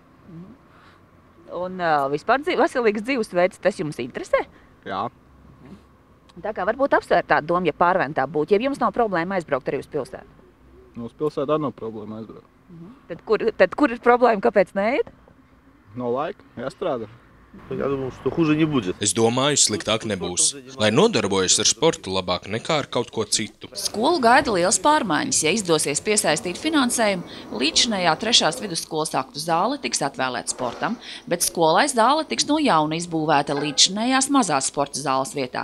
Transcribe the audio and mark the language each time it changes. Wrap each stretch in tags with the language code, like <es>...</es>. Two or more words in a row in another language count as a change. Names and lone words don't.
<lv>Un vispār veselīgs dzīvesveids, tas jums interesē? Jā. Tā kā varbūt apsvērt tādu domu, ja Pārventā būtu, ja jums nav problēma aizbraukt arī uz pilsētu. Uz pilsētā nav problēma aizbraukt. Tad kur ir problēma, kāpēc neiet? Nav laika, jāstrādā.</lv> <ru>Я думаю, что хуже не будет.</ru> <lv>Es domāju, sliktāk nebūs. Lai nodarbojas ar sportu labāk nekā ar kaut ko citu. Skolu gaida liels pārmaiņas. Ja izdosies piesaistīt finansējumu, līdzinējā 3. vidusskolas aktu zāle tiks atvēlēta sportam, bet skolai zāle tiks no jauna izbūvēta līdzinējās mazās sporta zāles vietā.</lv>